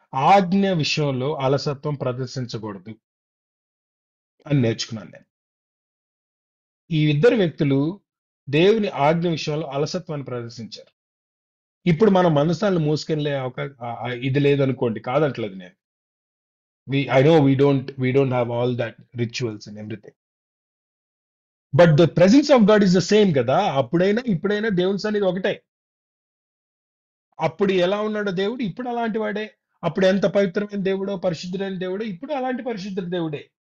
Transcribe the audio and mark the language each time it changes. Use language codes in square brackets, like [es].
[te] ఆజ్ఞ విషయంలో అలసత్వం ప్రదర్శించకూడదు అని నేర్చుకున్నాను నేను. ఈ ఇద్దరు వ్యక్తులు దేవుని ఆజ్ఞ విషయంలో అలసత్వాన్ని ప్రదర్శించారు. ఇప్పుడు మనం మనసాలను మోసుకెళ్లే ఇది లేదనుకోండి, కాదంటలేదు నేను. [en] I know we don't have all that rituals and everything. But the presence of God is the same కదా. [te] అప్పుడైనా ఇప్పుడైనా దేవుని సన్నిధి ఒకటే. అప్పుడు ఎలా ఉన్నాడో దేవుడు ఇప్పుడు అలాంటి వాడే. అప్పుడు ఎంత పవిత్రమైన దేవుడో, పరిశుద్ధుడైన దేవుడో ఇప్పుడు అలాంటి పరిశుద్ధ దేవుడే.